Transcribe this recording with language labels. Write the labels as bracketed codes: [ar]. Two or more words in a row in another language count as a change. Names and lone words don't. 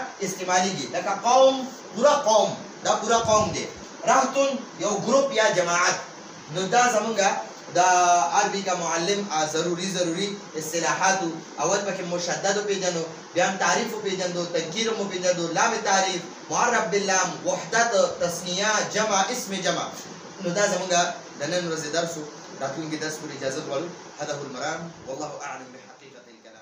[ps] استعمالیږي لکه قوم پوره قوم دا پوره قوم دی رهتون یو ګروپ یا جماعت نو دا زمونږ دا عربي کا معلم ضروري اصطلاحات اول پکې مشدد پیژنو بیا تعریف پیژنو تنکیر مو پیژنو لام تعریف معرب باللام وحدت تثنیه جمع اسم جمع نو دا زمونږ د نن ورځې درس راتلونکي درس پورې اجازه غواړو [ar] هذا هو المرام والله اعلم بحقيقه